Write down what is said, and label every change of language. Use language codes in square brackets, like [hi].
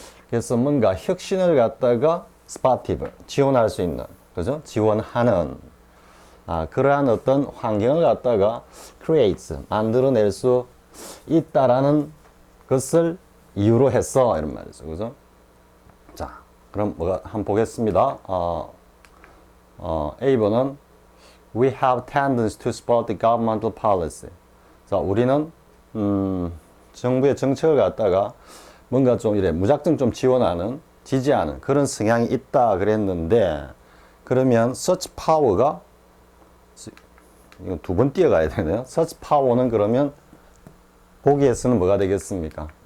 [ko] 그래서 뭔가 혁신을 갖다가 스파티브, 지원할 수 있는, 그죠? 지원하는, 그러한 어떤 환경을 갖다가 creates, 만들어낼 수 있다라는 것을 이유로 했어. 이런 말이죠. 그죠? 자, 그럼 한번 보겠습니다. A번은 [en] We have tendency to support the governmental policy. [ko] 자, 우리는, 정부의 정책을 갖다가 뭔가 좀 이래 무작정 좀 지원하는, 지지하는 그런 성향이 있다 그랬는데 그러면 such power가 이건 두 번 뛰어가야 되네요. such power는 그러면 보기에서는 뭐가 되겠습니까?